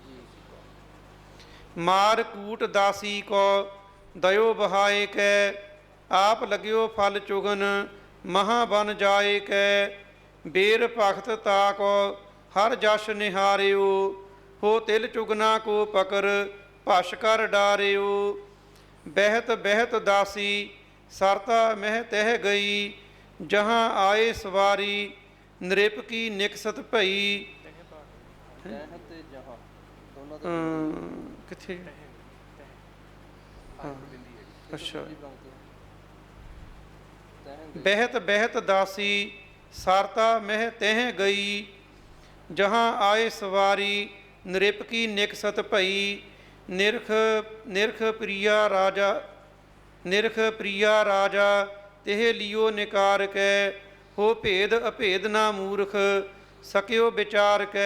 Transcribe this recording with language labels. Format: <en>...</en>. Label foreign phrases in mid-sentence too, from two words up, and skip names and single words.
<hi>मार कूट दासी को दयो बहाए कै, आप लग्यो फल चुगन महा बन जाए कै, बेर भगत ताको हर जश निहारियो, हो तिल चुगना को पकर भश कर डारियो, बहत बहत दासी सरता मह तह गई, जहाँ आए सवारी नृप की निकसत भई।</hi> <pa>ਤਹਿ ਤੇ ਜਹਾਂ ਦੋਨਾਂ ਦਾ ਕਿਥੇ ਹਾਂ</pa> <hi>अच्छा बहत बहत दासी सारता मह तह गई, जहाँ आए सवारी नृप की निकसत भई, निरख निरख प्रिया राजा, निरख प्रिया राजा तेह लियो निकार कै, हो भेद अभेद ना मूर्ख सक्यो विचार कै।</hi>